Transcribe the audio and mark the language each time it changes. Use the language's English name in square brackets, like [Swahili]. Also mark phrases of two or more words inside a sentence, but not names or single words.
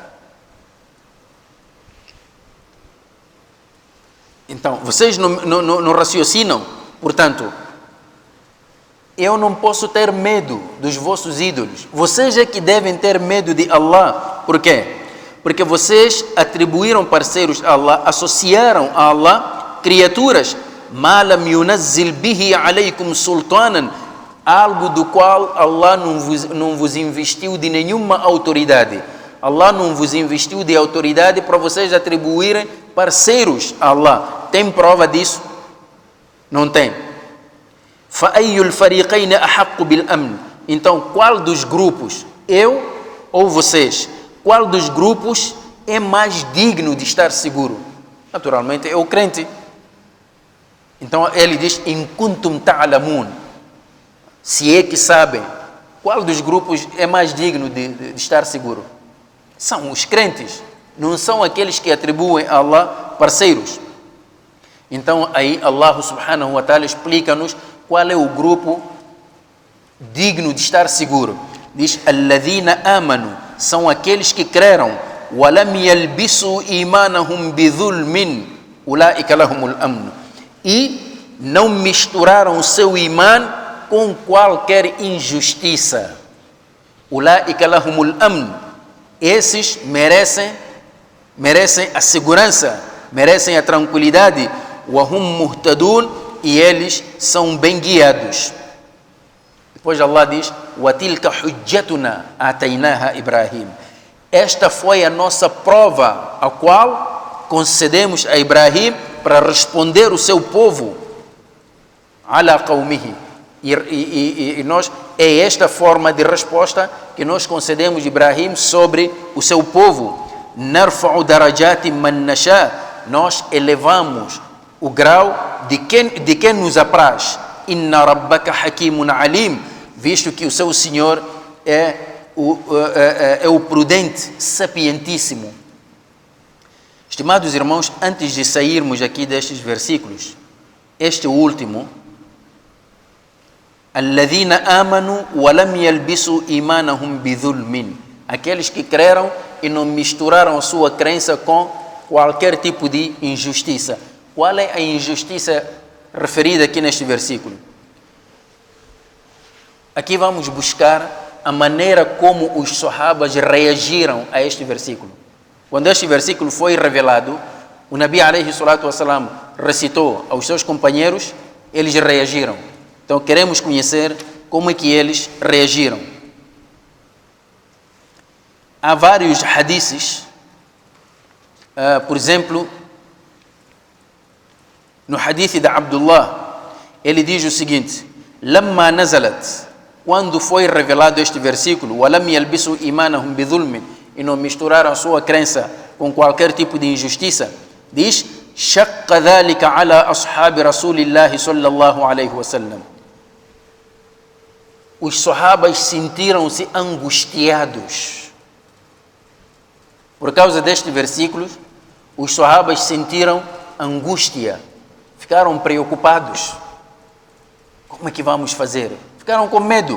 [Portuguese] Então, vocês não raciocinam, portanto, eu não posso ter medo dos vossos ídolos. Vocês é que devem ter medo de Allah. Por quê? Porque vocês atribuíram parceiros a Allah, associaram a Allah criaturas, [Arabic] ما لم ينزل به عليكم سلطانا, [Portuguese] algo do qual Allah não vos investiu de nenhuma autoridade. Allah não vos investiu de autoridade para vocês atribuírem parceiros a Allah. Tem prova disso? Não tem. [Arabic] فَأَيُّ الْفَرِيقَيْنِ أَحَقُّ بِالْأَمْنِ. [Portuguese] Então, qual dos grupos, eu ou vocês, qual dos grupos é mais digno de estar seguro? Naturalmente é o crente. Então ele diz, [Arabic] إن كنتم تعلمون, [Portuguese] se é que sabem, qual dos grupos é mais digno de estar seguro? São os crentes, não são aqueles que atribuem a Allah parceiros. Então aí Allah [Arabic] سبحانه وتعالى [Portuguese] explica-nos qual é o grupo digno de estar seguro. Diz, [Arabic] الذين آمنوا, [Portuguese] são aqueles que creram, [Arabic] ولم يلبسوا إيمانهم بظلم أولئك لهم الأمن, [Portuguese] e não misturaram o seu imã com qualquer injustiça. [Arabic] أولئك لهم الأمن, [Portuguese] esses merecem a segurança, merecem a tranquilidade. [Arabic] وهم مهتدون, [Portuguese] e eles são bem guiados. Depois Allah diz, [Arabic] وتلك حجتنا آتيناها إبراهيم, [Portuguese] esta foi a nossa prova, a qual concedemos a Ibrahim para responder o seu povo, [Arabic] على قومه, [Portuguese] e nós, é esta forma de resposta que nós concedemos a Ibrahim sobre o seu povo. [Arabic] نرفع درجات من نشاء, [Portuguese] nós elevamos o grau de quem nos apraz. [Arabic] إن ربك حكيم عليم, [Portuguese] visto que o seu Senhor é o prudente, sapientíssimo. Estimados irmãos, antes de sairmos aqui destes versículos, este último, [Arabic] الذين آمنوا ولم يلبسوا إيمانهم بظلم, [Portuguese] aqueles que creram e não misturaram a sua crença com qualquer tipo de injustiça. Qual é a injustiça referida aqui neste versículo? Aqui vamos buscar a maneira como os sahabas reagiram a este versículo. Quando este versículo foi revelado, o Nabi [Arabic] عليه الصلاة والسلام [Portuguese] recitou aos seus companheiros, eles reagiram. Então queremos conhecer como é que eles reagiram. Há vários hadiths, por exemplo, no hadith de Abdullah, ele diz o seguinte, [Arabic] لما نزلت, [Portuguese] quando foi revelado este versículo, [Arabic] ولم يلبسوا إيمانهم بظلم, [Portuguese] e não misturaram a sua crença com qualquer tipo de injustiça, diz, [Arabic] شق ذلك على أصحاب رسول الله صلى الله عليه وسلم. [Portuguese] Os sahabas sentiram-se angustiados. Por causa deste versículo, os sahabas sentiram angústia, ficaram preocupados. Como é que vamos fazer? Ficaram com medo.